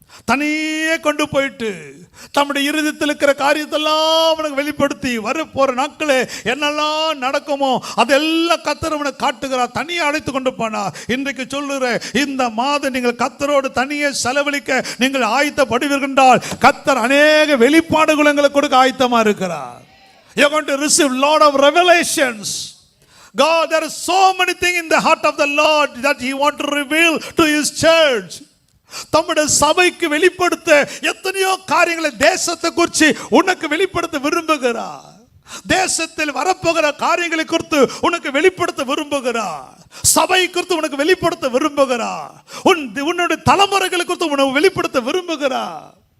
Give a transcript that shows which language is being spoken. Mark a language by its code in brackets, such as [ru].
[ta] தனியே கொண்டு போயிட்டு தம்முடைய இருதயத்தில் இருக்கிற காரியத்தெல்லாம் அவனுக்கு வெளிப்படுத்தி வர போற நாட்களே என்னெல்லாம் நடக்குமோ அதெல்லாம் கர்த்தர் அவனுக்கு காட்டுகிறார். தனியே அழைத்து கொண்டு போனார். இன்றைக்கு சொல்லுற இந்த மாதம் நீங்கள் கர்த்தரோடு தனியே செலவழிக்க நீங்கள் ஆயத்தப்படுவீர்கள் என்றால் கர்த்தர் அநேக வெளிப்பாடுகள் உங்களுக்கு கொடுக்க ஆயத்தமா இருக்கிறார். [en] You are going to receive lot of revelations. God, there is so many things in the heart of the Lord that He want to reveal to His church. [ta] தம்முடைய சபைக்கு வெளிப்படுத்த எத்தனையோ காரியங்களை தேசத்தை குறித்து உனக்கு வெளிப்படுத்த விரும்புகிறார். தேசத்தில் வரப்போகிற காரியங்களை குறித்து உனக்கு வெளிப்படுத்த விரும்புகிறார். சபை குறித்து உனக்கு வெளிப்படுத்த விரும்புகிறார். உன்னுடைய தலைமுறைகளை குறித்து உனக்கு வெளிப்படுத்த விரும்புகிறார்.